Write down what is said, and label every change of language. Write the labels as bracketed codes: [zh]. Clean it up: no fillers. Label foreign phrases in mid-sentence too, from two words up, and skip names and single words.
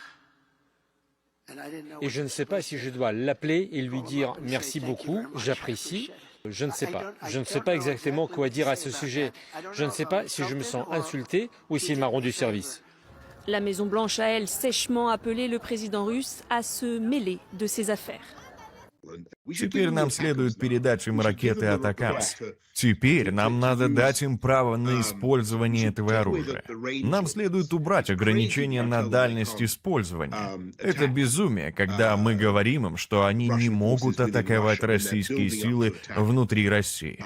[fr] Et je ne sais pas si je dois l'appeler et lui dire merci beaucoup, j'apprécie. Je ne sais pas. Je ne sais pas exactement quoi dire à ce sujet. Je ne sais pas si je me sens insulté ou s'il m'a rendu service. La Maison-Blanche a, elle, sèchement appelé le président russe à se mêler de ses affaires. [ru] Теперь нам следует передать им ракеты «Атакамс». Теперь нам надо дать им право на использование этого оружия. Нам следует убрать ограничения на дальность использования. Это безумие, когда мы говорим им, что они не могут атаковать российские силы внутри России.